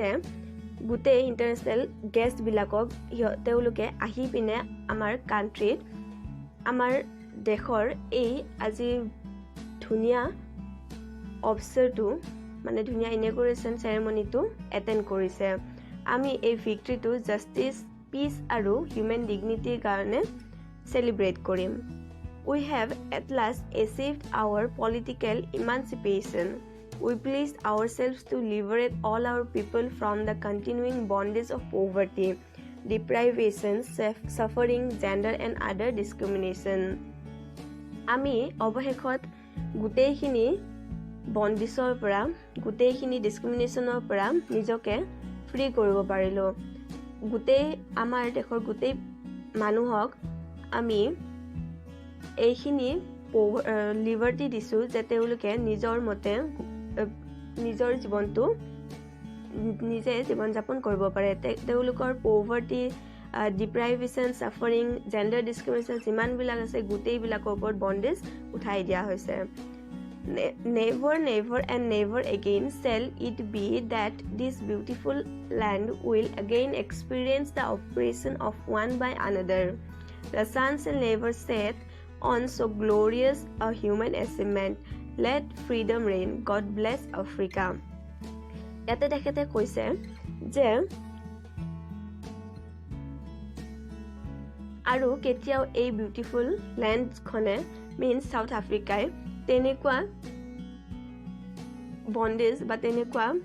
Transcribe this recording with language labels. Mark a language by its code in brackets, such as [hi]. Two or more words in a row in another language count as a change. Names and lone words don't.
[as] গোটেই [en] international guests [as] তেওঁলোকে আহি পিনে আমাৰ কাণ্ট্ৰিত আমাৰ দেশৰ এই আজি ধুনীয়া অৱসৰটো মানে ধুনীয়া [en] inauguration ceremony [as] এটেণ্ড কৰিছে আমি এই ভিক্ট্ৰিটো [en] justice peace [as] আৰু [en] human dignity [as] কাৰণে চেলিব্ৰেট কৰিম [en] We have at last achieved our political emancipation. We please ourselves to liberate all our people from the continuing bondage of poverty, deprivation, suffering, gender and other discrimination. [as] আমি অৱশেষত গোটেইখিনি বন্দিছৰ পৰা গোটেইখিনি ডিস্ক্ৰিমিনেশ্যনৰ পৰা নিজকে ফ্ৰী কৰিব পাৰিলোঁ গোটেই আমাৰ দেশৰ গোটেই মানুহক আমি এইখিনি লিবাৰ্টি দিছোঁ যে তেওঁলোকে নিজৰ মতে নিজৰ জীৱনটো নিজে জীৱন যাপন কৰিব পাৰে তেওঁলোকৰ [en] poverty deprivation suffering gender discrimination [as] যিমানবিলাক আছে গোটেইবিলাকৰ ওপৰত বন্দেজ উঠাই দিয়া হৈছে [en] Never, never and never again shall it be that this beautiful land will again experience the oppression of one by another. The sun shall never set on so glorious a human achievement. Let freedom reign. God bless Africa. [as] ইয়াতে তেখেতে কৈছে যে আৰু কেতিয়াও এই [en] beautiful land means [as] সাউথ আফ্ৰিকাই তেনেকুৱা বন্দেজ বা তেনেকুৱা